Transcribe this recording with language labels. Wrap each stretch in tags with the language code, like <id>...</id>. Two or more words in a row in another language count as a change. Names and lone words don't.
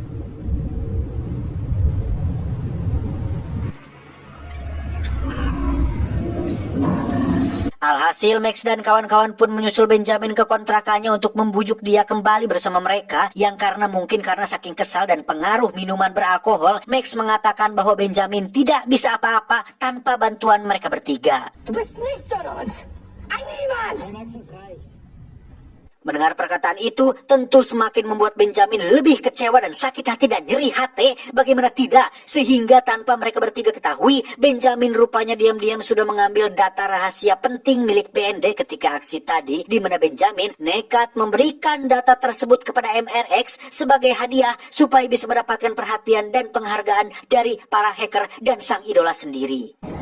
<id>Alhasil, Max dan kawan-kawan pun menyusul Benjamin ke kontrakannya untuk membujuk dia kembali bersama mereka, yang karena saking kesal dan pengaruh minuman beralkohol, Max mengatakan bahwa Benjamin tidak bisa apa-apa tanpa bantuan mereka bertiga.</id> <de>Du bist nicht von uns. Ein Niemand!</de> <id>Mendengar perkataan itu tentu semakin membuat Benjamin lebih kecewa dan sakit hati dan nyeri hati. Bagaimana tidak? Sehingga tanpa mereka bertiga ketahui, Benjamin rupanya diam-diam sudah mengambil data rahasia penting milik BND ketika aksi tadi, di mana Benjamin nekat memberikan data tersebut kepada MRX sebagai hadiah supaya bisa mendapatkan perhatian dan penghargaan dari para hacker dan sang idola sendiri.</id>